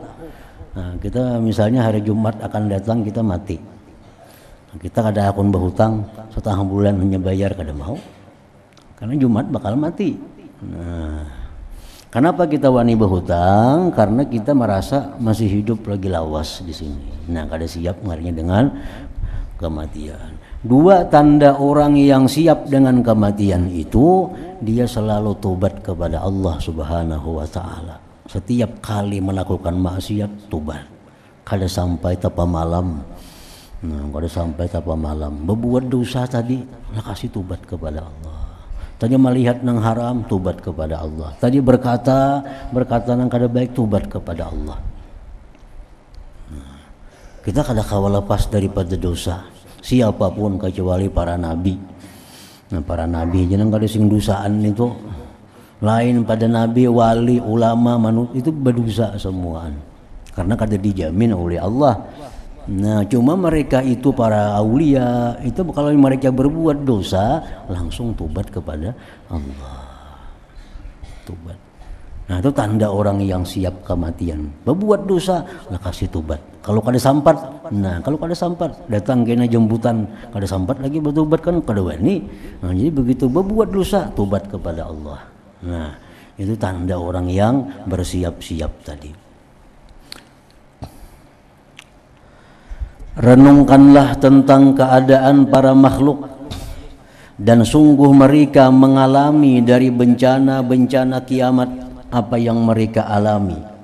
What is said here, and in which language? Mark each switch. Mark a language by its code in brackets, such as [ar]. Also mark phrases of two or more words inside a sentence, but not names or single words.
[id] Nah, kita misalnya hari Jumat akan datang kita mati. Kita kada akan berhutang setahun bulan hanya bayar, kada mau. Karena Jumat bakal mati. Nah, kenapa kita wani berhutang? Karena kita merasa masih hidup lagi lawas di sini. Nah, kada siap ngarinya dengan kematian. Dua tanda orang yang siap dengan kematian itu, dia selalu tobat kepada Allah Subhanahu wa taala. Setiap kali melakukan maksiat tobat. Kada sampai tapa malam. Nah, kada sampai tapa malam. Berbuat dosa tadi, kasih tobat kepada Allah. Tadi melihat nang haram, tobat kepada Allah. Tadi berkata nang kada baik, tobat kepada Allah. Kita kada kawa lepas daripada dosa, siapapun kecuali para nabi. Nah, para nabi jangan [bjn] kada sing dosaan [id] itu. Lain pada nabi, wali, ulama, manusia itu berdosa semuaan. Karena kada dijamin oleh Allah. Nah, cuma mereka itu para aulia itu kalau mereka berbuat dosa langsung tobat kepada Allah. Tobat. Nah, itu tanda orang yang siap kematian. Berbuat dosa, lah kasih tobat. Kalau [bjn] kada sampat, [id] datang kena jemputan, [bjn] kada sampat [id] lagi bertobat kan [bjn] kada wani. [id] Nah, jadi begitu berbuat dosa, tobat kepada Allah. Nah, itu tanda orang yang bersiap-siap tadi. Renungkanlah tentang keadaan para makhluk, dan sungguh mereka mengalami dari bencana-bencana kiamat apa yang mereka alami.